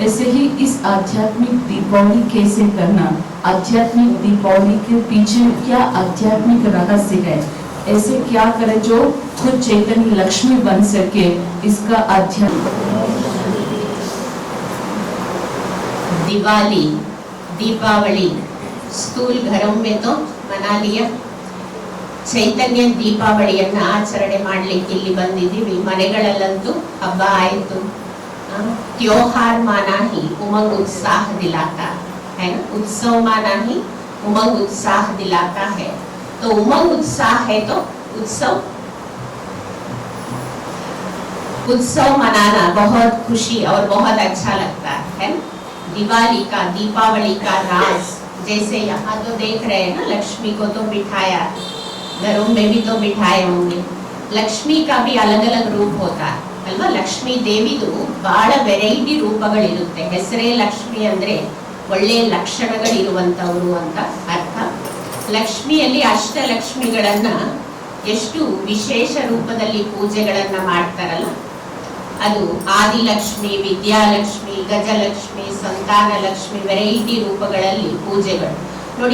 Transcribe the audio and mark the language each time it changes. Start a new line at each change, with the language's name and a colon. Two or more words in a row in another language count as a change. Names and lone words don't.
Hindi: ऐसे ही इस आध्यात्मिक दीपावली कैसे करना, आध्यात्मिक दीपावली के पीछे क्या आध्यात्मिक रहस्य है, ऐसे क्या करें जो खुद चैतन्य लक्ष्मी बन सके, इसका आध्यात्मिक। दिवाली दीपावली स्थूल घरों में तो मना लिया,
Kannada: ಚೈತನ್ಯ ದೀಪಾವಳಿಯನ್ನ ಆಚರಣೆ ಮಾಡಲಿಕ್ಕೆ ಇಲ್ಲಿ ಬಂದಿದ್ದೀವಿ. ಮನೆಗಳಲ್ಲಂತೂ ಹಬ್ಬ ಆಯಿತು.
Hindi: त्योहार माना ही उमंग उत्साह दिलाता है ना, उत्सव माना ही उमंग उत्साह दिलाता है. तो उमंग उत्साह है तो उत्सव मनाना बहुत खुशी और बहुत अच्छा लगता है ना. दिवाली का, दीपावली का राज, जैसे यहाँ तो देख रहे हैं ना, लक्ष्मी को तो बिठाया, घरों में भी तो बिठाए होंगे. लक्ष्मी का भी अलग अलग रूप होता है ಅಲ್ವಾ.
Kannada: ಲಕ್ಷ್ಮೀ ದೇವಿದು ಬಹಳ ವೆರೈಟಿ ರೂಪಗಳಿರುತ್ತೆ. ಹೆಸರೇ ಲಕ್ಷ್ಮಿ ಅಂದ್ರೆ ಒಳ್ಳೆ ಲಕ್ಷಣಗಳಿರುವಂತವರು ಅಂತ ಅರ್ಥ. ಲಕ್ಷ್ಮಿಯಲ್ಲಿ ಅಷ್ಟಲಕ್ಷ್ಮಿಗಳನ್ನ ಎಷ್ಟು ವಿಶೇಷ ರೂಪದಲ್ಲಿ ಪೂಜೆಗಳನ್ನ ಮಾಡ್ತಾರಲ್ಲ, ಅದು ಆದಿಲಕ್ಷ್ಮಿ, ವಿದ್ಯಾಲಕ್ಷ್ಮಿ, ಗಜಲಕ್ಷ್ಮಿ, ಸಂತಾನ ಲಕ್ಷ್ಮಿ, ವೆರೈಟಿ ರೂಪಗಳಲ್ಲಿ ಪೂಜೆಗಳು ನೋಡಿ.